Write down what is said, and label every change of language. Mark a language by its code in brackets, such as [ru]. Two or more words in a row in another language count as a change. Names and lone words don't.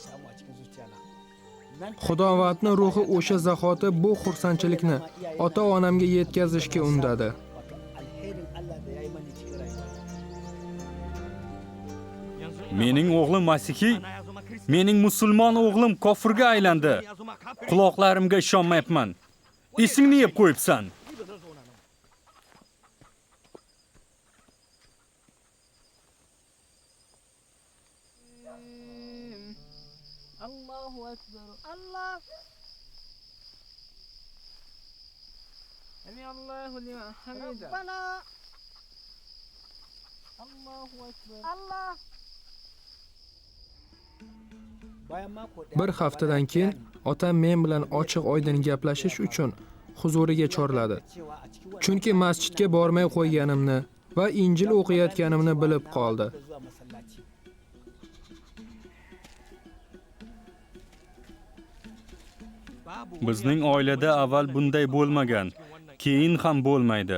[uz] Xudovatning ruhi o'sha zahoti bu xursandchilikni ota-onamga yetkazishga undadi. Mening o'g'lim Masihiy, mening musulmon o'g'lim kofirga aylandi. Quloqlarimga ishonmayapman. Esingni yeb qo'yibsan. [ar] الله أكبر. الله. سمع الله لمن حمده. ربنا. الله أكبر. الله. [uz] Bir haftadan keyin otam men bilan ochiq-oydin gaplashish uchun huzuriga chorladi. Chunki masjidga bormay qo'yganimni va Injil o'qiyotganimni bilib qoldi. Bizning oilada avval bunday bo'lmagan, keyin ham bo'lmaydi.